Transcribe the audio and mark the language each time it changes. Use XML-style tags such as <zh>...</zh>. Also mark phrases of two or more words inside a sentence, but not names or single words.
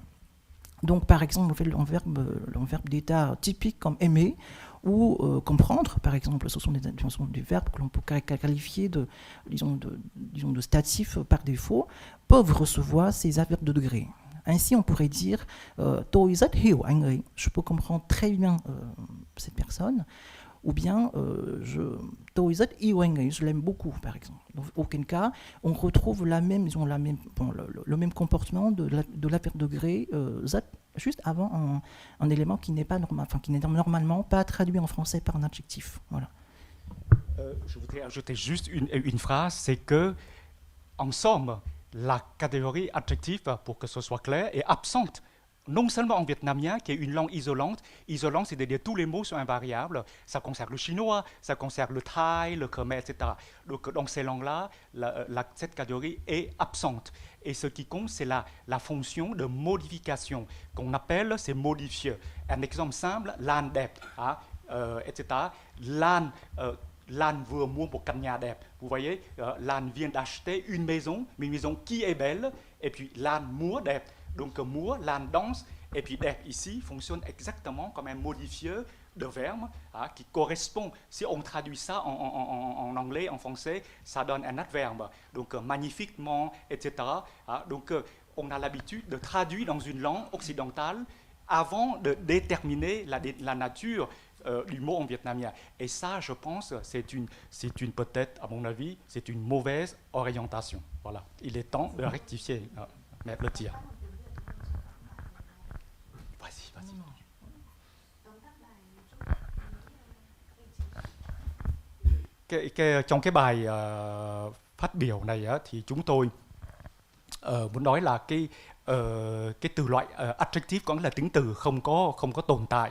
<fr>Donc, par exemple, on fait un verbe d'état typique comme aimer ou comprendre, par exemple, ce sont des verbes que l'on peut qualifier de statifs par défaut, peuvent recevoir ces adverbes de degré. Ainsi, on pourrait dire</fr> <vi>tôi rất hiểu anh ấy,</vi> <fr>je peux comprendre très bien cette personne, ou bien</fr> <vi>tôi rất yêu anh ấy,</vi> <fr>je l'aime beaucoup, par exemple. Dans aucun cas, on retrouve le même comportement de l'adverbe de degré rất, juste avant un élément qui n'est normalement pas traduit en français par un adjectif. Voilà. Je voudrais ajouter juste une phrase, c'est que, en somme, la catégorie adjectif, pour que ce soit clair, est absente. Non seulement en vietnamien, qui est une langue isolante, c'est-à-dire tous les mots sont invariables, ça concerne le chinois, ça concerne le thaï, le khmer, etc. Donc dans ces langues-là, cette catégorie est absente. Et ce qui compte, c'est la fonction de modification, qu'on appelle ces modifiés. Un exemple simple,</fr> <vi>Lan đẹp, etc. Lan vừa mua một căn nhà đẹp.</vi> <fr>Vous voyez, Lan vient d'acheter une maison qui est belle, et puis</fr> <vi>Lan múa đẹp.</vi> <fr>Donc múa, Lan danse, et puis đẹp ici fonctionne exactement comme un modifié de verbe qui correspond, si on traduit ça en anglais, en français, ça donne un adverbe. Donc magnifiquement, etc. Donc on a l'habitude de traduire dans une langue occidentale avant de déterminer la nature du mot en vietnamien. Et ça, je pense, c'est une peut-être, à mon avis, c'est une mauvaise orientation. Voilà. Il est temps de rectifier. Mais le tir. Vas-y.</fr> <vi>Trong cái bài phát biểu này thì chúng tôi muốn nói là cái từ loại adjective có nghĩa là tính từ không có tồn tại.</vi>